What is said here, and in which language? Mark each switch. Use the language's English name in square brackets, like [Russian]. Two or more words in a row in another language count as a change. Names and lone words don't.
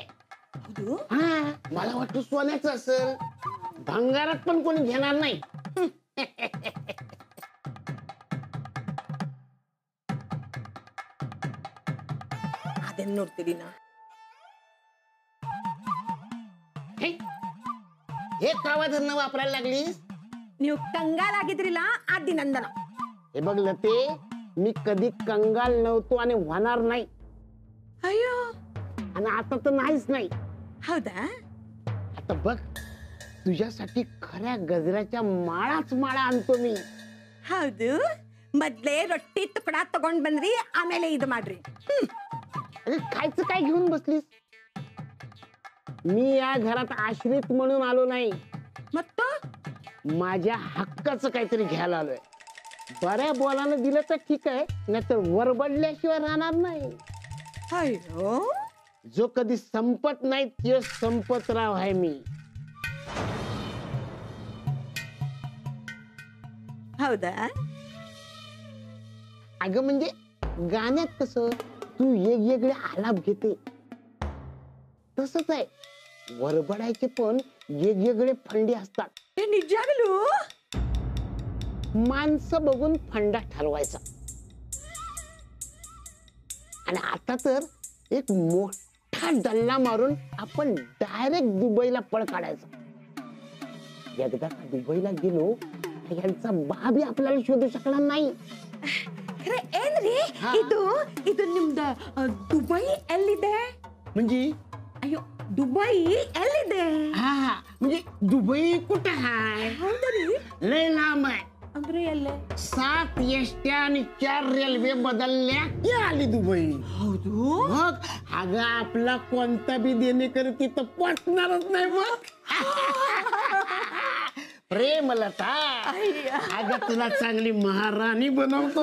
[Marathi] हा, मला वाटतं सोन्याचं असेल. भंगारात पण कोणी घेणार नाही. [Kannada] ಅದನ್ನ ನೋಡ್ತೀರಿ ನಾ. [Marathi] हे कावाधरणं वापरायला लागलीस? [Kannada] ನೀವು ಕಂಗಾಲಾಗಿದ್ರಿಲ್ಲ ಆದಿ ನಂದನ. [Marathi] हे बघ लते, मी कधी कंगाल नव्हतो आणि होणार नाही. [Kannada] ಅಯ್ಯೋ [Marathi] आणि आता तर नाहीच नाही. [Kannada] ಹೌದಾ? [Marathi] आता बघ, तुझ्यासाठी खऱ्या गजऱ्याच्या माळाच माळा आणतो मी. [Kannada] ಹೌದು. ಮೊದ್ಲೇ ರೊಟ್ಟಿ ತುಕಡ ತಗೊಂಡ್ ಬಂದ್ರಿ, ಆಮೇಲೆ ಇದು ಮಾಡ್ರಿ. [Marathi] अरे खायचं काय घेऊन बसलीस? मी या घरात आश्रित म्हणून आलो नाही, [Kannada] ಮತ್ತು [Marathi] माझ्या हक्काचं काहीतरी घ्यायला आलोय. बऱ्या बोलानं दिलं तर ठीक आहे, नाहीतर वरबडल्याशिवाय राहणार नाही. [Kannada] ಅಯ್ಯೋ [Marathi] जो कधी संपत नाही ते संपतराव आहे मी. [Kannada] ಹೌದಾ? [Marathi] अगं म्हणजे गाण्यात कसं तू वेगवेगळे आलाप घेते, तसंच आहे वरबडायचे पण वेगवेगळे फंडे असतात. [Kannada] ಏ ನಿಜಾಗಲೂ? [Marathi] माणसं बघून फंडा ठरवायचा. आणि आता तर एक मोठा डल्ला मारून आपण डायरेक्ट दुबईला पळ काढायचा. एकदा का दुबईला गेलो यांचा बाबी आपल्याला शोधू शकणार नाही. [Kannada] ಖರೆ ಏನ್ರಿ ಇದು ಇದು ನಿಮ್ದ ದುಬೈ ಎಲ್ಲಿದೆ? [Marathi] म्हणजे [Kannada] ಅಯ್ಯೋ ದುಬೈ ಎಲ್ಲಿದೆ? [Marathi] हा म्हणजे दुबई कुठं आहे? [Kannada] ಹೌದ್ರಿ? [Marathi] लय लांब आहे. [Kannada] ಅಂದ್ರೆ ಎಲ್ಲೇ? [Marathi] 7 एसट्या आणि 4 रेल्वे बदलल्या की आली दुबई. [Kannada] ಹೌದು. [Marathi] मग अगं आपला कोणता बी देणेकरी तिथं पोचणारच नाही मग. प्रेमलता अगं तुला चांगली महाराणी बनवतो.